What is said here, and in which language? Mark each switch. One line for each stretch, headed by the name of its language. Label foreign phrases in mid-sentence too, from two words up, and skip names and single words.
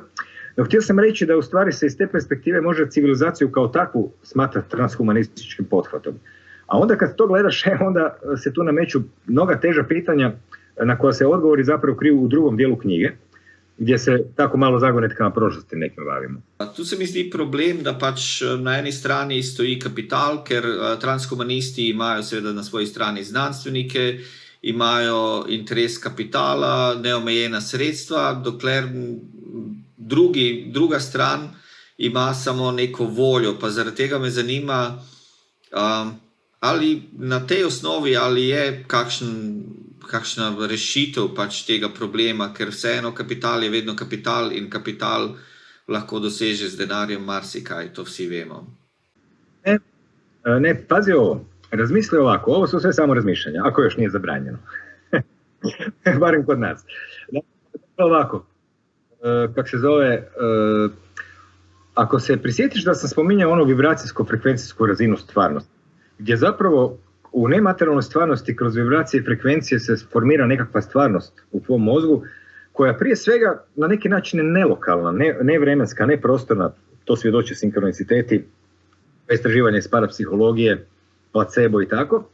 Croatian: No, htio sam reći da u stvari se iz te perspektive može civilizaciju kao takvu smatrati transhumanističkim pothvatom. A onda kad to gledaš, onda se tu nameću mnoga teža pitanja na koja se odgovori zapravo kriju u drugom dijelu knjige, gdje se tako malo zagonetkama prošlosti nekim bavimo.
Slovenian: Tu se mi zdi problem, da pač na eni strani stoji kapital, ker transhumanisti imajo seveda na svoji strani znanstvenike, imajo interes kapitala, neomejena sredstva, dokler druga stran ima samo neko voljo. Pa zaradi tega me zanima, ali na tej osnovi ali je kakšna rešitev pač tega problema, ker vseeno kapital je vedno kapital in kapital lahko doseže z denarjem marsikaj, to vsi vemo.
Croatian: Ne, pazi ovo, razmisli ovako, ovo su sve samo razmišljanja, ako još nije zabranjeno. Barem kod nas. Ovako, kak se zove, ako se prisjetiš da sam spominjao ono vibracijsko-frekvencijsku razinu stvarnosti, gdje zapravo u nematerijalnoj stvarnosti kroz vibracije i frekvencije se formira nekakva stvarnost u tvom mozgu koja prije svega na neki način je nelokalna, ne vremenska, ne prostorna, to svjedoče sinkroniciteti, istraživanje iz parapsihologije, placebo i tako.